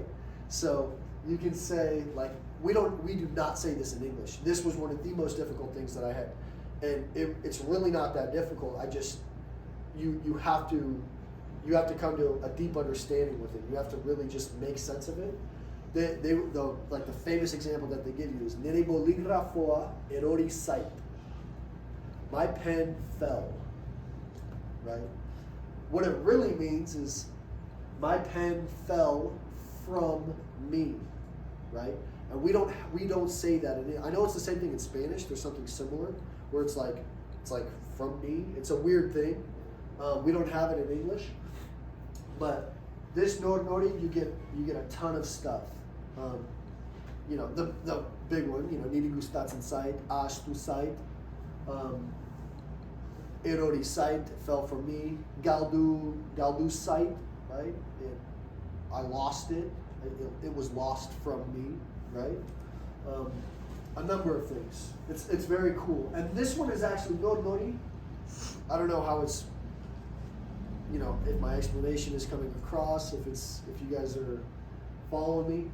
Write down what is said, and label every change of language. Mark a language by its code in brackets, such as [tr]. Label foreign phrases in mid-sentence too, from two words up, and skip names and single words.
[en] So you can say, like, we do not say this in English. This was one of the most difficult things that I had, and it's really not that difficult. I just you have to come to a deep understanding with it. You have to really just make sense of it. Like the famous example that they give you is [eu] nere boligrafoa erori sait. [en] My pen fell. Right? What it really means is my pen fell from me, right? And we don't say that. I know it's the same thing in Spanish. There's something similar where it's like from me. It's a weird thing. We don't have it in English, but this [eu] nor nori [en] you get a ton of stuff. The big one, [eu] niri gustatzen zait, ashtu zait. Erori site [en] fell for me. [eu] Galdu site, [en] right? I lost it. It was lost from me, right? A number of things. It's very cool. And this one is actually [eu] nor nori. [en] I don't know how it's, if my explanation is coming across, if you guys are following me.